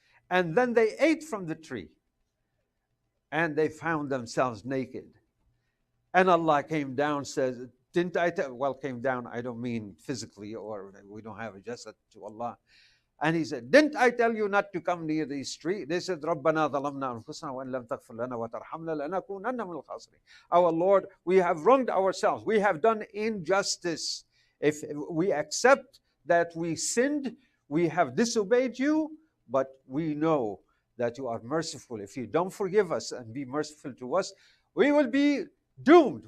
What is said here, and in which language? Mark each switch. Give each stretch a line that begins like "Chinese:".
English: And then they ate from the tree. And they found themselves naked. And Allah came down, says, didn't I tell, well, came down, I don't mean physically, or we don't have a jasad to Allah. And he said, didn't I tell you not to come near this tree? They said,
Arabic: رَبَّنَا ظَلَمْنَا أَنفُسَنَا وَإِن لَمْ تَغْفِرْ لَنَا وَتَرْحَمْنَا لَنَكُونَنَّ مِنَ الْخَاسِرِينَ.
English: Our Lord, we have wronged ourselves. We have done injustice. If we accept that we sinned, we have disobeyed you, but we know that you are merciful. If you don't forgive us and be merciful to us, we will be doomed.